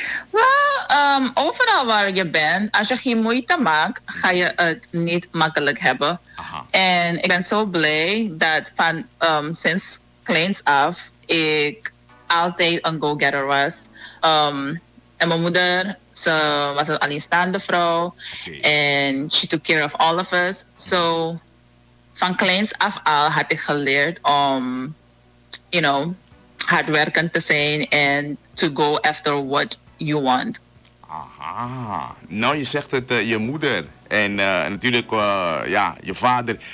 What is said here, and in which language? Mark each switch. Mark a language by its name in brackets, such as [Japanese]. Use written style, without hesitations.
[Dutch] Well, overal waar je bent, als je geen moeite maakt, ga je het niet makkelijk hebben. Aha. En ik ben zo blij dat van sinds kleins af ik altijd een go-getter was. En mijn moeder, ze was een alleenstaande vrouw. En [English] she took care of all of us. [Dutch] So, van kleins af al had ik geleerd om, [English] you know, [Dutch] hardwerkend te zijn en [English] to go after what you want. [Dutch] Aha. Nou, je zegt het, je moeder en natuurlijk ja, je vader.